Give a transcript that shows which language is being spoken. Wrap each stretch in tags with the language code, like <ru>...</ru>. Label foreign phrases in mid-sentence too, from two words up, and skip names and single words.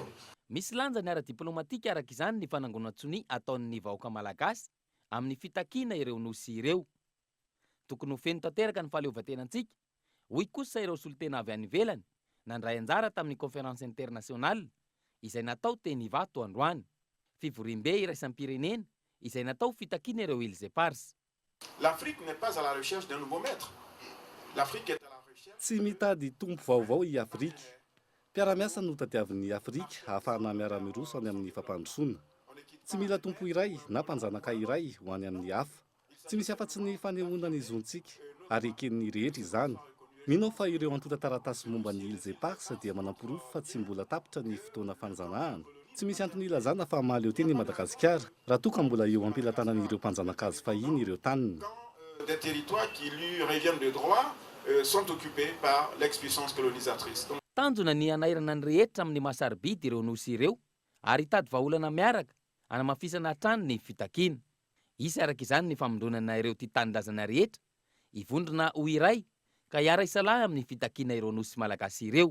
<mg>Misy lanja ny ara-diplomatika araka izany ny fanangonantsony ataon'ny vahoaka malagasy amin'ny fitakiana ireo nosy ireo. Tokony ho feno tanteraka ny fahaleovantenantsika. Hoy kosa ireo solitena avy any ivelany nandray anjara tamin'ny</mg> <fr>conférence internationale</fr> <mg>izay natao teny Ivato androany. Fivorim-be iraisam-pirenena izay natao fitakiana ireo îles éparses.</mg> <fr>L'Afrique n'est pas à la recherche d'un nouveau maître. L'Afrique est à la recherche.</fr> <mg>Tsy mitady tompo vaovao i Afrika. Mpiara-miasa no tadiavin'ny Afrika ahafahana miara-miroso any amin'ny fampandrosoana. Tsy mila tompo iray na mpanjanaka iray ho any amin'ny hafa. Tsy misy afa-tsy ny fanehoana ny zontsika ary eken'ny rehetra izany. Mino fa ireo antota taratasy momba ny îles éparses dia manampirofo fa tsy mbola tapitra ny fotoana fanjanahana. Tsy misy antony ilazana fa mahaleo teny Madagasikara raha toa ka mbola eo ampilatanan'ireo mpanjanaka azy fahiny ireo taniny.</mg> <fr>Des territoires qui lui reviennent de droit sont occupés par l'ex-puissance colonisatrice.</fr> <mg>Tanjona ny anairana ny rehetra amin'ny masarobidy ireo nosy ireo ary hitady vahaolana miaraka anamafisana hatrany ny fitakiana. Isy araka izany ny famondronana ireo tia tanindrazana rehetra ivondrona ho iray ka hiara isalahy amin'ny fitakiana ireo nosy malagasy ireo.</mg>